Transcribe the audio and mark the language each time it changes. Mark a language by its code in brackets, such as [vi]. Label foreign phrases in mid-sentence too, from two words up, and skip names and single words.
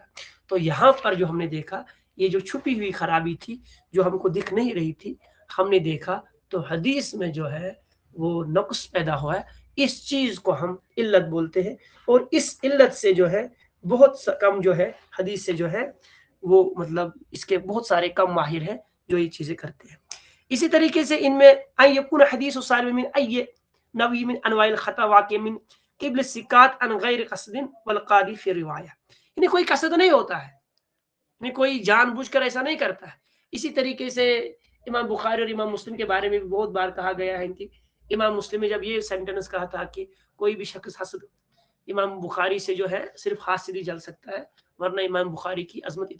[ur] تو یہاں پر جو ہم نے دیکھا یہ جو چھپی ہوئی خرابی تھی جو ہم کو دکھ نہیں رہی تھی، ہم نے دیکھا تو حدیث میں جو ہے وہ نقص پیدا ہوا ہے. اس چیز کو ہم علت بولتے ہیں، اور اس علت سے جو ہے بہت کم جو ہے حدیث سے جو ہے وہ مطلب اس کے بہت سارے کم ماہر ہیں جو یہ چیزیں کرتے ہیں. اسی طریقے سے ان میں [ar] ان یکون حدیث صالح من ای نوع من انواع الخطا واقع من قبل السکات عن غیر قصد والقاضی فی روایہ، [ur] یعنی کوئی قصد نہیں ہوتا ہے، یعنی کوئی جان بوجھ کر ایسا نہیں کرتا ہے. اسی طریقے سے امام بخاری اور امام مسلم کے بارے میں بھی بہت بار کہا گیا ہے کہ امام مسلم نے جب یہ سینٹنس کہا تھا کہ کوئی بھی شخص حسد امام بخاری سے جو ہے صرف حاسد ہی جل سکتا ہے، ورنہ امام بخاری کی عظمت اتنی ہے.